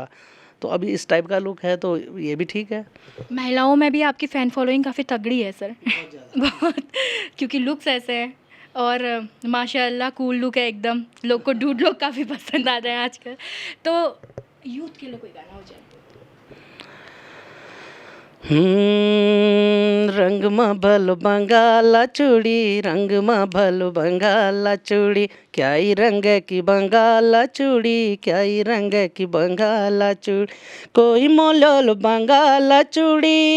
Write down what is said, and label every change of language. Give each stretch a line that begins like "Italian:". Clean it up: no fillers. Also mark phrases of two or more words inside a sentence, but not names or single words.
Hindi: तो अभी इस टाइप का लुक है तो ये भी ठीक है। महिलाओं में भी आपकी
English: fan following
Hindi: काफ़ी तगड़ी है सर। बहुत, क्योंकि लुक्स ऐसे हैं और माशाल्लाह
English: cool look
Hindi: है एकदम, लोग को डूड लोग काफ़ी पसंद आ रहे हैं आजकल। तो यूथ के लिए कोई गाना हो जाए?
Kumaoni: रंग में भल बंगाला चूड़ी, रंग में भल बंगाला चूड़ी, क्या ही रंग की बंगाला चूड़ी, क्या ही रंग की बंगाला चूड़ी, कोई मोलोल बंगाला चूड़ी,